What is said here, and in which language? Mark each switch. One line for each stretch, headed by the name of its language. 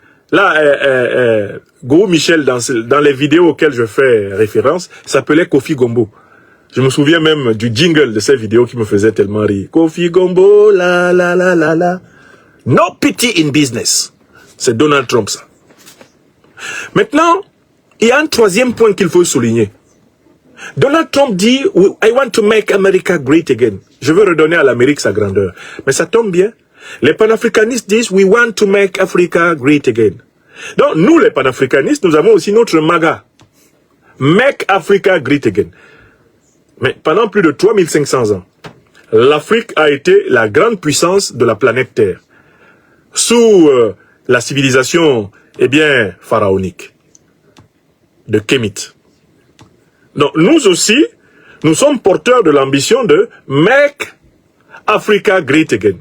French: Là, Gou Michel, dans les vidéos auxquelles je fais référence, s'appelait Kofi Gombo. Je me souviens même du jingle de ces vidéos qui me faisait tellement rire. Kofi Gombo, la la la la la.
English: No pity in business.
French: C'est Donald Trump ça. Maintenant, il y a un troisième point qu'il faut souligner.
English: Donald Trump dit, I want to make America great again.
French: Je veux redonner à l'Amérique sa grandeur. Mais ça tombe bien. Les panafricanistes disent,
English: we want to make Africa great again.
French: Donc, nous, les panafricanistes, nous avons aussi notre MAGA.
English: Make Africa great again.
French: Mais pendant plus de 3500 ans, l'Afrique a été la grande puissance de la planète Terre. Sous la civilisation, eh bien, pharaonique. De Kémit. Donc, nous aussi, nous sommes porteurs de l'ambition de
English: make Africa great again.